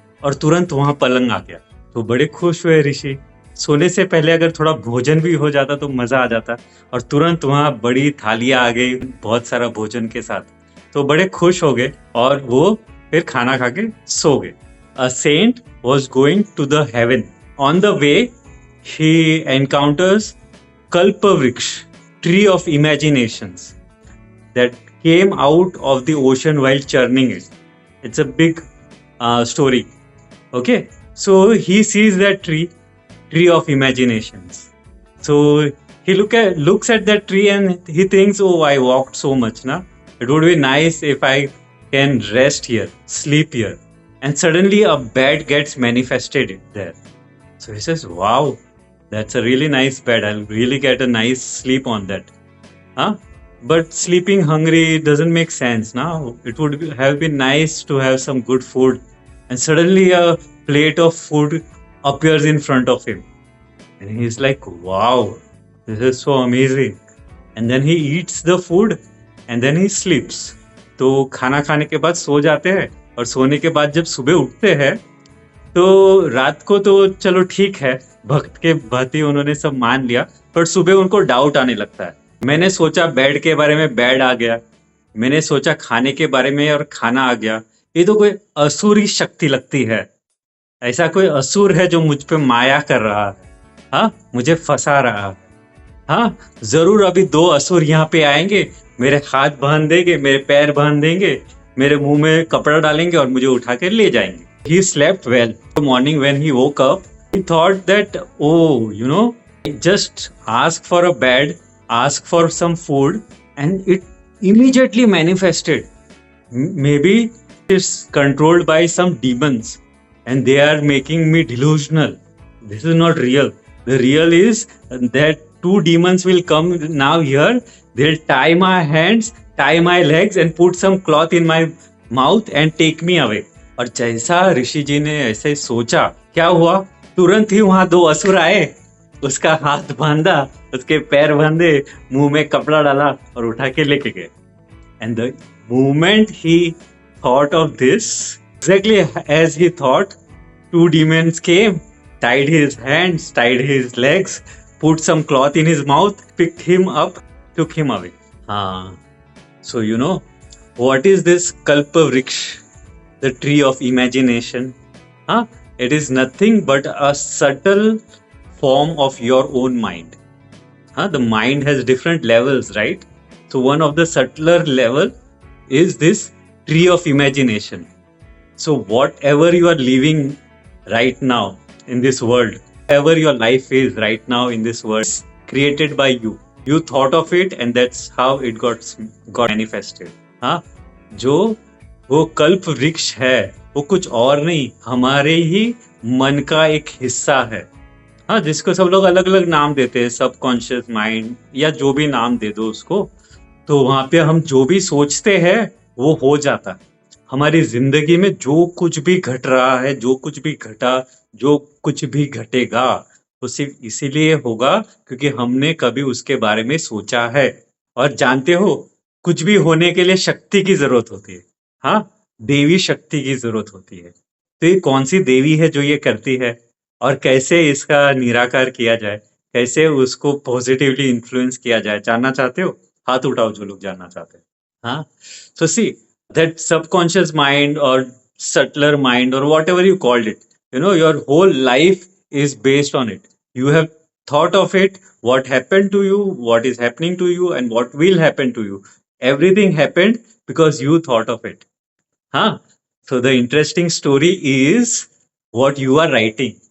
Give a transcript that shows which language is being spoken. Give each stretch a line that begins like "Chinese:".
Hindi: और तुरंत वहां पलंग आ गया। तो बड़े खुश हुए ऋषि। सोने से पहले अगर थोड़ा भोजन भी हो जाता तो मजा आ जाता। और तुरंत वहां बड़ी थालियां आ गई बहुत सारा भोजन के साथ। तो बड़े खुश हो गए और वो फिर खाना खा के सो गए।
English: A saint was going to the heaven. On the way he encounters Kalpavriksha, tree of imaginations, that came out of the ocean while churning it. It's a big story. Okay, so he sees that tree of imaginations. So he looks at that tree and he thinks, "Oh, I walked so much, na? It would be nice if I can rest here, sleep here." And suddenly a bed gets manifested there. So he says, "Wow, that's a really nice bed. I'll really get a nice sleep on that." Huh? But sleeping hungry doesn't make sense now. It would have been nice to have some good food. And suddenly a plate of food appears in front of him. And he's like, "Wow, this is so amazing." And then he eats the food and then he sleeps.
Hindi: तो खाना खाने के बाद सो जाते हैं। और सोने के बाद जब सुबह उठते हैं तो रात को तो चलो ठीक है, भक्त के भांति उन्होंने सब मान लिया। पर सुबह उनको डाउट आने लगता है। मैंने सोचा बेड के बारे में, बेड आ गया। मैंने सोचा खाने के बारे में और खाना आ गया। ये तो कोई असुरी शक्ति लगती है। ऐसा कोई असुर है जो मुझ पे माया कर रहा है। हाँ, मुझे फंसा रहा है। हाँ, जरूर अभी दो असुर यहाँ पे आएंगे, मेरे हाथ बांध देंगे, मेरे पैर बांध देंगे, मेरे मुंह में कपड़ा डालेंगे और मुझे उठा कर ले जाएंगे।
English: He slept well. The morning when he woke up, he thought that, oh, just ask for a bed, ask for some food, and it immediately manifested. Maybe it's controlled by some demons and they are making me delusional. This is not real. The real is that two demons will come now here. They'll tie my hands, tie my legs, and put some cloth in my mouth and take me away.
Hindi: और जैसा ऋषि जी ने ऐसे सोचा, क्या हुआ? तुरंत ही वहां दो असुर आए, उसका हाथ बांधा, उसके पैर बांधे, मुंह में कपड़ा डाला और उठा के लेके गए।
English: And the moment he thought of this, exactly as he thought, two demons came, tied his hands, tied his legs, put some cloth in his mouth, picked him up, took him away. So what is this Kalpavriksha, the tree of imagination? It is nothing but a subtle form of your own mind. The mind has different levels, right? So one of the subtler level is this tree of imagination. So whatever you are living right now in this world, whatever your life is right now in this world, is created by you. You thought of it and that's how it got manifested.
Hindi: जो वो कल्प वृक्ष है वो कुछ और नहीं, हमारे ही मन का एक हिस्सा है। जिसको सब लोग अलग अलग नाम देते हैं, सबकॉन्शियस माइंड या जो भी नाम दे दो उसको। तो वहां पे हम जो भी सोचते हैं वो हो जाता है। हमारी जिंदगी में जो कुछ भी घट रहा है, जो कुछ भी घटा, जो कुछ भी घटेगा, वो सिर्फ इसीलिए होगा क्योंकि हमने कभी उसके बारे में सोचा है। और जानते हो, कुछ भी होने के लिए शक्ति की जरूरत होती है। देवी शक्ति की जरूरत होती है। तो ये कौन सी देवी है जो ये करती है और कैसे इसका निराकार किया जाए, कैसे उसको पॉजिटिवली इन्फ्लुएंस किया जाए, जानना चाहते हो? हाथ उठाओ जो लोग जानना चाहते हैं।
English: So see, that subconscious mind or subtler mind or whatever you called it, your whole life is based on it. You have thought of it, what happened to you, what is happening to you, and what will happen to you. Everything happened because you thought of it. So the interesting story is what you are writing.